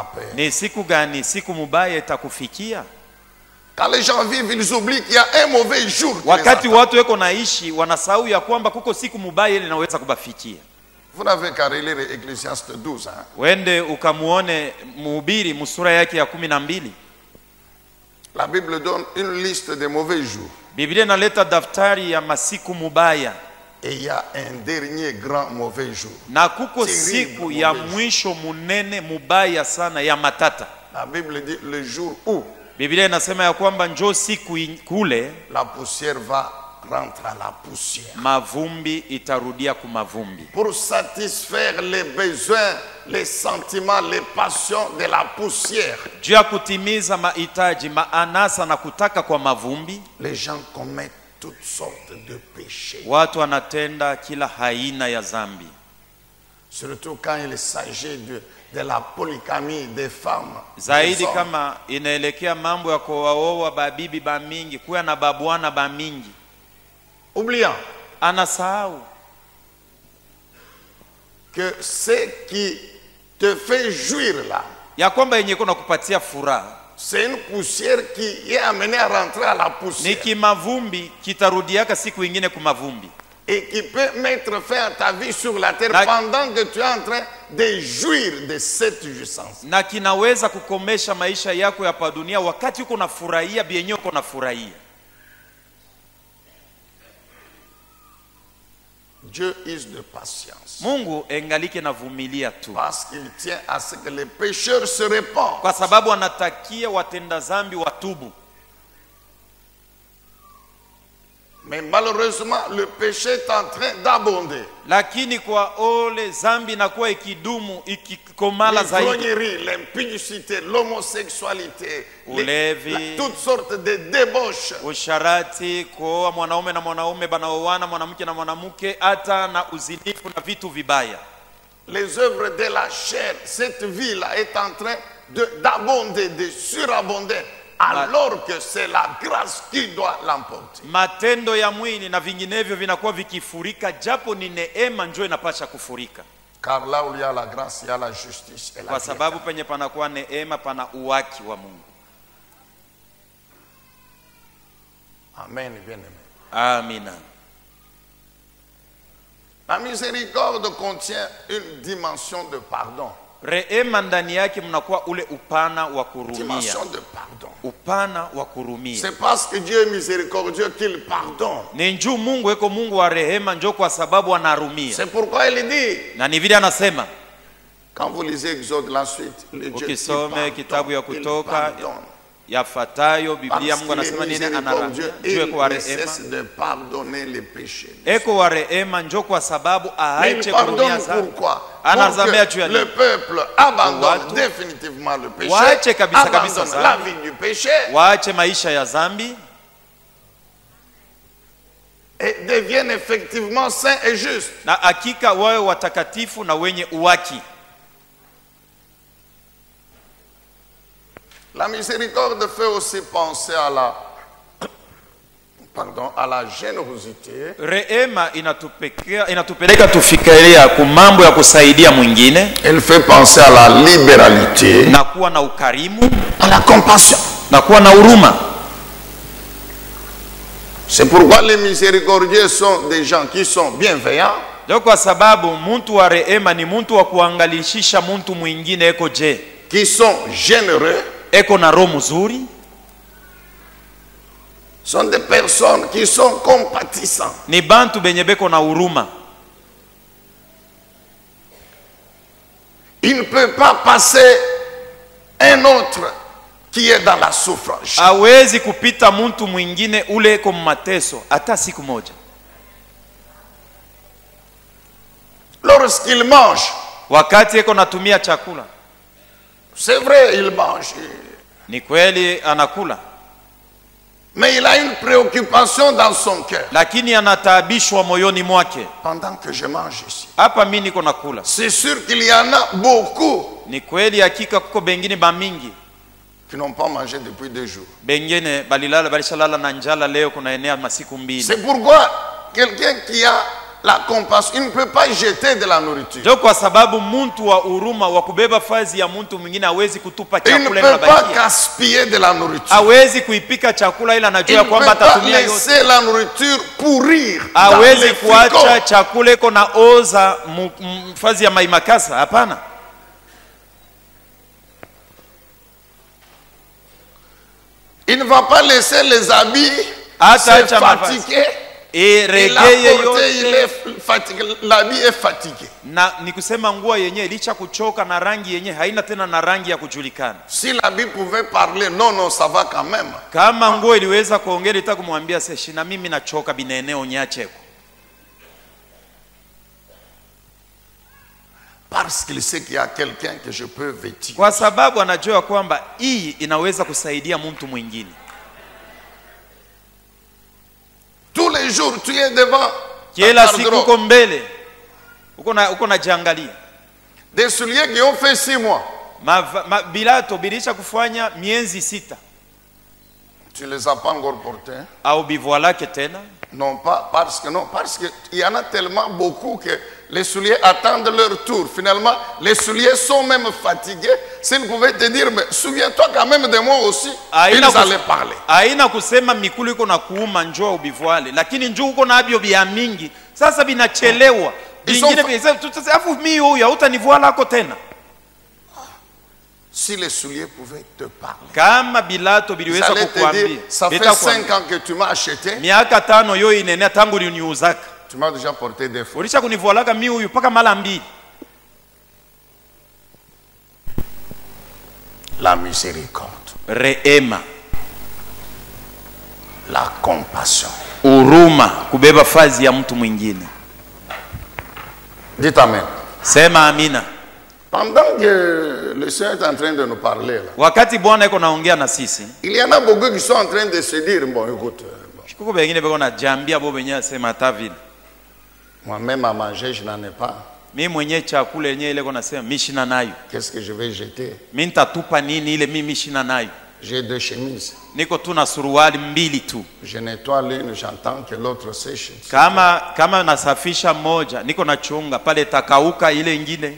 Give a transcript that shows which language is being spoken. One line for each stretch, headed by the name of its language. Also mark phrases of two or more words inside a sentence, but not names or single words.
Swahili: ni siku gani siku mubaya itakufikia?
French: Quand les gens vivent, ils oublient qu'il y a un mauvais jour qui les
Swahili: Wakati
French: attend.
Swahili: watu weko naishi wanasahau ya kwamba kuko siku mubaya ile inaweza kubafikia.
French: Vous n'avez qu'à relire Ecclésiaste 12. Hein.
Swahili: Wende ukamuone Mhubiri musura yake ya 12.
French: La Bible donne une liste des mauvais jours.
Swahili: Biblia inaleta daftari ya masiku mubaya.
French: Et il y a un dernier grand mauvais jour.
Swahili: Na kuko Terrible siku ya mauvais mwisho munene mubaya sana ya matata.
French: La Bible dit le jour où
Swahili: Biblia inasema ya kwamba njoo siku kule
French: la poussière va rentrer à la poussière.
Swahili: mavumbi itarudia kumavumbi.
French: Pour satisfaire les besoins, les sentiments, les passions de la poussière.
Swahili: Juu ya kutimiza mahitaji, maanasa na kutaka kwa mavumbi,
French: Les gens commettent toutes sortes de péchés.
Swahili: watu wanatenda kila aina ya dhambi.
French: Surtout quand il s'agit de la polygamie des femmes.
Swahili: Zaidi
French: des hommes.
Swahili: kama inaelekea mambo ya kuoa babibi ba mingi, kuwa na babwana ba mingi.
French: Oubliant
Swahili: Anasahau
French: que ce qui te fait jouir là,
Swahili: ya kwamba yenye kuna kupatia furaha
French: c'est une poussière qui est amenée à rentrer à la
Swahili: ni
French: poussière.
Swahili: kimavumbi, kitarudiaka siku ingine kumavumbi.
French: Et qui peut mettre fin à ta vie sur la terre
Swahili: Na-
French: pendant que tu es en train de jouir de cette jouissance.
Swahili: Na kinaweza kukomesha maisha yako ya pa dunia wakati uko nafurahia bienye uko nafurahia.
French: Dieu use de patience.
Swahili: Mungu engalike na vumilia tu,
French: Parce qu'il tient à ce que les pécheurs se répandent.
Swahili: kwa sababu anatakia watenda zambi watubu.
French: Mais malheureusement, le péché est en train d'abonder.
Swahili: Lakini kwa ole zambi inakuwa ikidumu ikikomala zaidi.
French: L'ivrognerie, l'impudicité, l'homosexualité,
Swahili: Ulevi.
French: toutes sortes de débauches.
Swahili: Usharati, kuoa mwanaume na mwanaume banaoana, mwanamke na mwanamke, hata na uzinifu na vitu vibaya.
French: Les œuvres de la chair, cette vie-là est en train d'abonder, de surabonder, alors que c'est la grâce qui doit l'emporter.
Swahili: Matendo ya mwili na vinginevyo vinakuwa vikifurika, japo ni neema njoo inapasha kufurika.
French: Car là où il y a la grâce, il y a la justice et la
Swahili: Kwa
French: piété.
Swahili: sababu penye panakuwa neema pana uwaki wa Mungu.
French: Amen, bien-aimé.
Swahili: Amina.
French: La miséricorde contient une dimension de pardon.
Swahili: Rehema ndani yake mnakuwa ule upana wa kurumia.
French: Dimension de pardon.
Swahili: Upana wa kurumia.
French: C'est parce que Dieu est miséricordieux qu'il pardonne.
Swahili: Ni njoo Mungu eko Mungu wa rehema, njoo kwa sababu anarumia.
French: C'est pourquoi il dit,
Swahili: Na ni vile anasema,
French: quand vous lisez Exode la suite, le Dieu qui
Swahili: ukisome kitabu ya
French: pardonne, il
Swahili: Kutoka
French: pardonne.
Swahili: yafuatayo Biblia
French: Parce
Swahili: Mungu
French: qu'il est
Swahili: anasema nini?
French: miséricordieux,
Swahili: Anaramia njoo eko wa
French: il ne
Swahili: rehema.
French: cesse de pardonner les péchés.
Swahili: Eko wa rehema njoo kwa sababu
French: Mais il
Swahili: aache kurumia
French: pardonne
Swahili: dhambi.
French: pourquoi?
Swahili: Anazamea
French: Pour
Swahili: juu ya
French: que
Swahili: nini?
French: le peuple abandonne
Swahili: Watu
French: définitivement le péché,
Swahili: waache kabisa kabisa
French: abandonne la
Swahili: dhambi.
French: vie du péché
Swahili: Waache maisha ya dhambi
French: et devienne effectivement saint et juste.
Swahili: na hakika wawe watakatifu na wenye uwaki.
French: La miséricorde fait aussi penser à la générosité.
Swahili: Rehema inatupeleka tufikiria ku mambo ya kusaidia mwingine,
French: Elle fait penser à la libéralité,
Swahili: na kuwa na ukarimu
French: à la compassion.
Swahili: na kuwa na huruma.
French: C'est pourquoi les miséricordieux sont des gens qui sont bienveillants,
Swahili: Ndio kwa sababu mtu wa rehema ni mtu wa kuangalishisha mtu mwingine eko je,
French: qui sont généreux,
Swahili: eko na roho mzuri,
French: sont des personnes qui sont compatissants.
Swahili: ni bantu benye beko na huruma.
French: Il ne peut pas passer un autre qui est dans la souffrance.
Swahili: Hawezi kupita mtu mwingine ule eko mateso hata siku moja.
French: Lorsqu'il mange,
Swahili: Wakati eko natumia chakula,
French: c'est vrai, il mange,
Swahili: ni kweli anakula,
French: mais il a une préoccupation dans son cœur.
Swahili: lakini anataabishwa moyoni mwake.
French: Pendant que je mange ici,
Swahili: Hapa mimi niko nakula.
French: c'est sûr qu'il y en a beaucoup
Swahili: Ni kweli hakika kuko bengine ba mingi,
French: qui n'ont pas mangé depuis 2 jours.
Swahili: bengine balishalala na njala leo kuna enea masiku mbili.
French: C'est pourquoi quelqu'un qui a la compassion, il ne peut pas jeter de la nourriture.
Swahili: Ndio kwa sababu mtu wa huruma wa kubeba fazi ya mtu mwingine hawezi kutupa
French: Il ne
Swahili: chakula
French: peut
Swahili: na
French: pas
Swahili: baki.
French: gaspiller de la nourriture.
Swahili: Hawezi kuipika chakula ila
French: Il
Swahili: anajua
French: ne
Swahili: kwamba
French: peut pas
Swahili: atatumia yote.
French: laisser la nourriture pourrir dans
Swahili: Hawezi
French: les
Swahili: kuacha
French: fricots.
Swahili: chakula iko na oza fazi ya maimakasa, hapana.
French: Il ne va pas laisser les habits
Swahili: Hata
French: se
Swahili: acha mavazi.
French: fatiguer. E Il a regeye porté, il
Swahili: yote
French: est fatigué. L'habit est fatigué.
Swahili: na ni kusema nguo yenyewe licha kuchoka na rangi yenyewe haina tena na rangi ya kujulikana.
French: Si l'habit pouvait parler, non, non, ça va quand même.
Swahili: Kama nguo iliweza kuongea ita kumwambia seshi na mimi nachoka bineneo nyacheko.
French: Parce qu'il sait qu'il y a quelqu'un que je peux vêtir.
Swahili: Kwa sababu anajua kwamba hii inaweza kusaidia mtu mwingine.
French: Tous les jours, tu es devant
Swahili: Kila
French: ta
Swahili: siku
French: garde-robe.
Swahili: uko mbele. Uko na jiangalia.
French: Des souliers qui ont fait 6 mois.
Swahili: Bilato bilisha kufanya miezi 6.
French: Tu ne les as pas encore portés. Hein?
Swahili: Au bivua lake tena.
French: Non, pas parce que non, parce qu'il y en a tellement beaucoup que les souliers attendent leur tour. Finalement, les souliers sont même fatigués. S'ils pouvaient te dire, mais souviens-toi quand même de moi aussi, ils allaient parler.
Swahili: Haina kusema mikulu iko na kuuma njoo ubivuale, lakini njoo uko na abio bia mingi. Sasa binachelewa. Bingine bisa afu mimi huyu hautanivua lako tena.
French: Si les souliers pouvaient te parler.
Swahili: Kama bilato biliweza
French: Ils allaient te
Swahili: kukuambia.
French: dire, ça fait 5 ans que tu m'as acheté.
Swahili: Miaka 5 yo inenea tangu uniuzaka.
French: Tu m'as déjà porté des fois.
Swahili: Ulisha kunivualaka mimi huyu paka mara 2.
French: La miséricorde.
Swahili: Rehema.
French: La compassion.
Swahili: Huruma kubeba fazi ya mtu mwingine.
French: Dites amen.
Swahili: Sema amina.
French: Pendant que le Seigneur est en train de nous parler, là,
Swahili: Wakati Bwana yuko naongea na sisi,
French: il y en a beaucoup qui sont en train de se dire, bon écoute,
Swahili: kuko bengine beko na jambia bo benye sema hata vile.
French: moi-même à manger, je n'en ai pas.
Swahili: Mimi mwenye chakula yenyewe ile kona sema mimi shina nayo.
French: Qu'est-ce que je vais jeter?
Swahili: Mimi nitatupa nini ile mimi shina nayo?
French: J'ai 2 chemises.
Swahili: Niko tu na suruali 2 tu.
French: Je nettoie l'une, j'entends que l'autre sèche.
Swahili: Kama nasafisha moja, niko na chunga pale takauka ile nyingine.